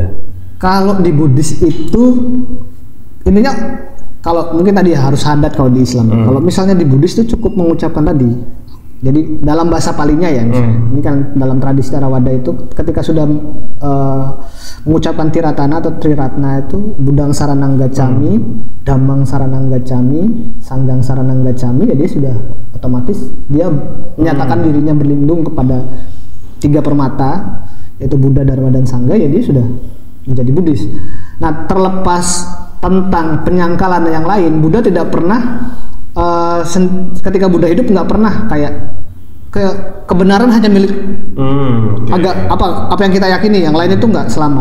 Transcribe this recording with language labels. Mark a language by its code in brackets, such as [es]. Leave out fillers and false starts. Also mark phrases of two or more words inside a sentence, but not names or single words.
[id] Kalau di Buddhis itu intinya kalau mungkin tadi harus syahadat kalau di Islam. Kalau misalnya di Buddhis itu cukup mengucapkan tadi. Jadi dalam bahasa Palinya ya, ini kan dalam tradisi Theravada itu ketika sudah mengucapkan tiratana atau triratna itu [pi] Buddhang Saranang Gacchami, Dhammang Saranang Gacchami, Sanggang Saranang Gacchami, [id] ya dia sudah otomatis dia menyatakan dirinya berlindung kepada 3 permata, yaitu Buddha, Dharma dan Sangha, ya dia sudah menjadi Buddhis. Nah, terlepas tentang penyangkalan yang lain, Buddha tidak pernah ketika Buddha hidup nggak pernah kayak kebenaran hanya milik apa yang kita yakini, yang lain itu nggak selamat.